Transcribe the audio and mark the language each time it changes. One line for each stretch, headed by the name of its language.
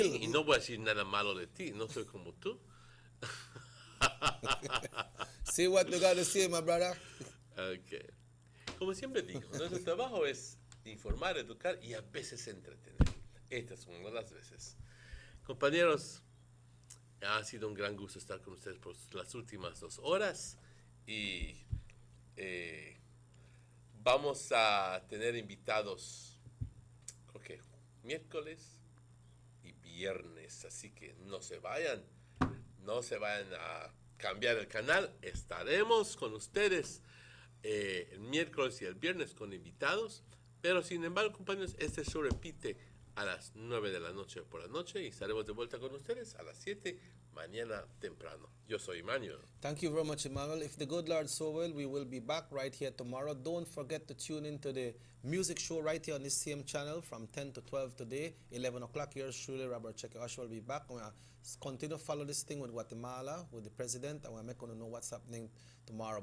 Spanish: Y no voy a decir nada malo de ti, no soy como tú.
English: See what you got to say, my brother. Okay.
Spanish: Como siempre digo, nuestro trabajo es informar, educar y a veces entretener. Esta es una de las veces. Compañeros, ha sido un gran gusto estar con ustedes por las últimas 2 horas y vamos a tener invitados, creo que miércoles y viernes, así que no se vayan a cambiar el canal. Estaremos con ustedes el miércoles y el viernes con invitados, pero sin embargo, compañeros, este show repite a las 9 de la noche por la noche y estaremos de vuelta con ustedes a las 7 mañana temprano. Yo soy Emmanuel.
English: Thank you very much, Emmanuel. If the good Lord so will, we will be back right here tomorrow. Don't forget to tune into the music show right here on this same channel from 10 to 12 today, 11 o'clock. Yours truly, Robert Checker Usher, will be back. We're going to continue to follow this thing with Guatemala, with the president, and we're not going to know what's happening tomorrow.